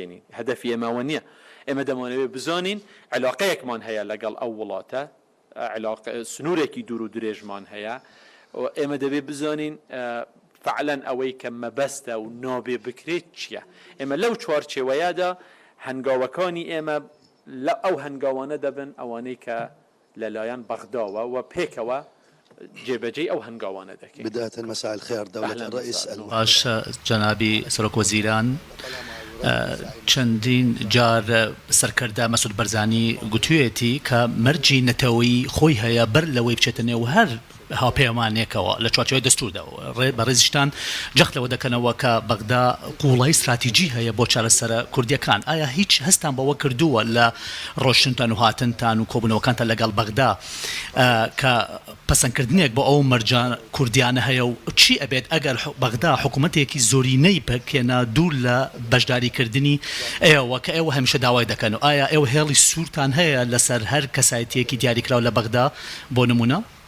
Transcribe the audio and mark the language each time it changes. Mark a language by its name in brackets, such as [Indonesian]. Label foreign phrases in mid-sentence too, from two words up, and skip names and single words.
[Central Kurdish] بشکێنین هەدەفی ئێمەوە نییە ئێمە دەمانەوێت بزانین علاقەیەکمان هەیە لەگەڵ ئەو وڵاتە سنوورێکی دوور و درێژمان هەیە ئێمە دەبێت بزانین فعلەن ئەوەی کە مەبەستە و نابێ بکرێت چییە ئێمە لەو چوارچێوەیەدا هەنگاوەکانی ئێمە لە ئەو هەنگاوانە دەبن ئەوانەی کە لەلایەن بەغداوە و پێکەوە جێبەجێ ئەو هەنگاوانە دەکەین [Arabic] بداية مساء الخير دولة الرئيس [Central Kurdish] باش جنابی سەرۆک وەزیران چەندین جار سەرکەردە مەسعود بەرزانی گوتوویەتی کە مەرجی نەتەوەیی خۆی هەیە بەر لەوەی بچێتە نێو هەر هاوپەیمانێکەوە لە چوارچێوەی دەستووردا بە ڕێزیشتان جەخت لەوە دەکەنەوە کە بەغدا قوڵای استراتیجی هەیە بۆ چارەسەرە کوردیەکان ئایا هیچ هەستان بەوە کردووە لە ڕۆشتنتان و هاتنتان و کۆبوونەوەکانتان لەگەڵ بەغدا کە پەسەندکردنێک بۆ ئەو مەرجان کوردیانە هەیە و چی ئەبێت ئەگەر بەغدا حکوومەتێکی زۆرینەی بکێنە دوور لە بەشداریکردنی ئێوە کە ئێوە هەمیشە داوای دەکەن و ئایا ئێوە هێڵی سوورتان هەیە لەسەر هەر کەسایەتیەکی دیاریکراو لە بەغدا بۆ نمونە؟